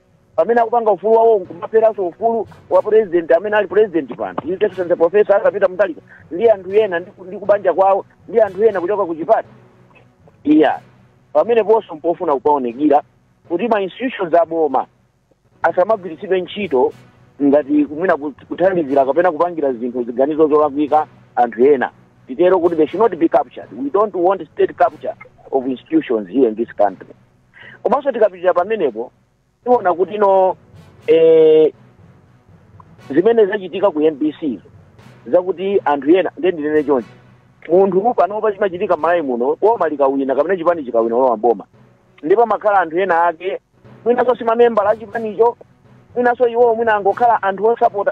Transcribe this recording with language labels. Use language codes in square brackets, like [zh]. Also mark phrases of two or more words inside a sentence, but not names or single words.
[ny] Pamene akupanga ufulu wawo nkumaperanso ufulu wa president amene ali president pano His Excellency Professor Peter Mutharika ndi anthu ena ndi kubanja kwawo ndi anthu ena kuchoka ku chipati. Iya pamene ponso mpofuna kupaonekira kuti ma institutions aboma asamagwiritsidwe ntchito ngati kumwina kuthandizira kapena kupangira zinthu ziganizo zolakwika anthu ena. Titero kuti [en] they should not be captured. We don't want state capture of institutions here in this country. [ny] Komanso tikapitira pamenepo tiona kuti no zimene zachitika ku MBC zakuti anthu ena ndendinene chonchi munthu panopa chimachitika m'Malawi muno boma likawina kapena chipani chikawina lowa mboma ndipo makhala anthu ena ake mwinaso simamembala achipanicho, mwinaso iwo mwina angokhala anthu osapota.